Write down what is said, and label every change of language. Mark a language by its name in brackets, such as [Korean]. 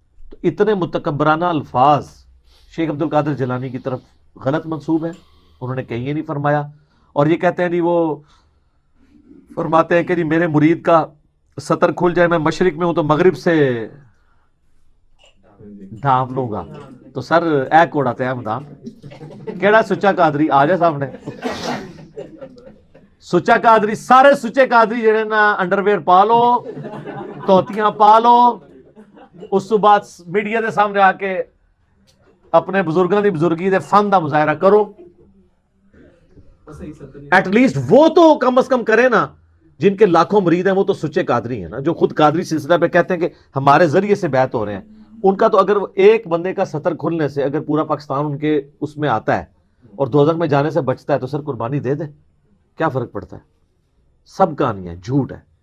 [Urdu] تو اتنے متکبرانہ الفاظ شیخ عبد القادر جیلانی کی طرف غلط منسوب ہیں. انہوں نے کہیں یہ نہیں فرمایا. اور یہ کہتے ہیں جی، وہ فرماتے ہیں کہ جی میرے مرید کا سطر کھل جائے، میں مشرق میں ہوں تو مغرب سے ڈھانپ لوں گا. [Punjabi] تو سر اے کوڑا تے احمدان کیڑا سچا قادری آ جائے سامنے. سچا قادری، سارے سچے قادری جڑے نا انڈر ویئر پا لو، توتیاں پا لو، اس تو بعد میڈیا دے سامنے آ کے اپنے بزرگاں دی بزرگی دے فن دا مظاہرہ کرو. [English] at least [Urdu] وہ تو کم از کم کرے نا. جن کے لاکھوں مرید ہیں وہ تو سچے قادری ہیں نا، جو خود قادری سلسلہ پہ کہتے ہیں کہ ہمارے ذریعے سے بیعت ہو رہے ہیں. ان کا تو اگر ایک بندے کا سطر کھلنے سے اگر پورا پاکستان ان کے اس میں آتا ہے اور دوزخ میں جانے سے بچتا ہے تو سر قربانی دے دے، کیا فرق پڑتا ہے؟ سب کہانی ہے، جھوٹ ہے.